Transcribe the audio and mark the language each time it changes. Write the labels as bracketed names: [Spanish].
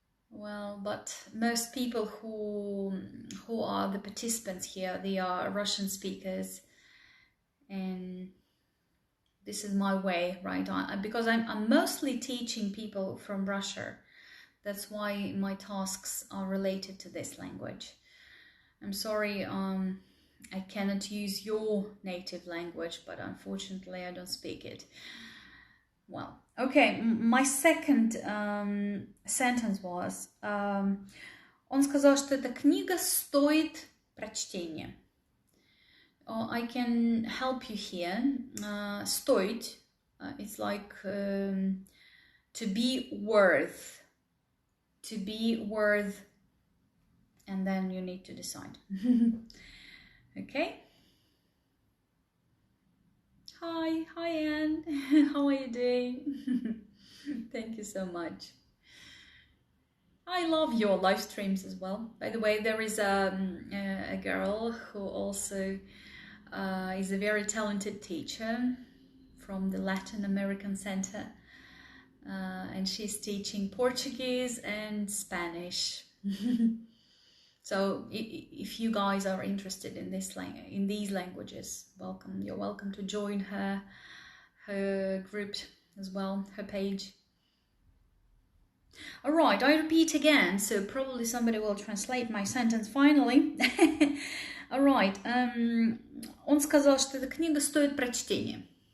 [English] Well, but most people who are the participants here, they are Russian speakers, and this is my way, right? Because I'm mostly teaching people from Russia. That's why my tasks are related to this language. I'm sorry, I cannot use your native language, but unfortunately I don't speak it. Well, okay, my second sentence was, [Russian] он сказал, что эта книга стоит прочтения. [English] I can help you here. Стоит, it's like To be worth. To be worth. And then you need to decide. Okay? Hi Anne. How are you doing? Thank you so much. I love your live streams as well. By the way, there is a girl who also is a very talented teacher from the Latin American Center, and she's teaching Portuguese and Spanish. So if you guys are interested in these languages, welcome. You're welcome to join her group as well, her page. All right, I repeat again, so probably somebody will translate my sentence finally. All right, [Russian] он сказал, что эта книга стоит прочтения.